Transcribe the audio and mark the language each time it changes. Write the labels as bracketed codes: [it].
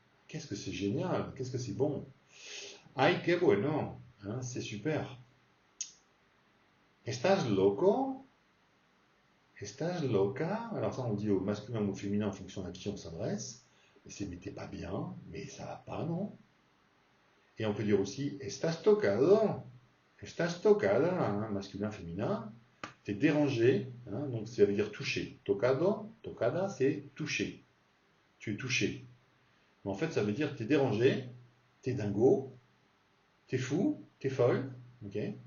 [fr] Qu'est-ce que c'est génial, qu'est-ce que c'est bon. [es] Ay, que bueno, [fr] c'est super. [es] ¿Estás loco? ¿Estás loca? [fr] Alors ça, on dit au masculin ou au féminin en fonction à qui on s'adresse. Et c'est mais t'es pas bien, mais ça va pas, non? Et on peut dire aussi, [es] ¿estás tocado? ¿Estás tocada? [fr] Masculin, féminin. t'es dérangé, hein, donc ça veut dire toucher. Tocado, tocada, c'est toucher. Tu es touché. Mais en fait, ça veut dire t'es dérangé, t'es dingo, t'es fou, t'es folle, ok?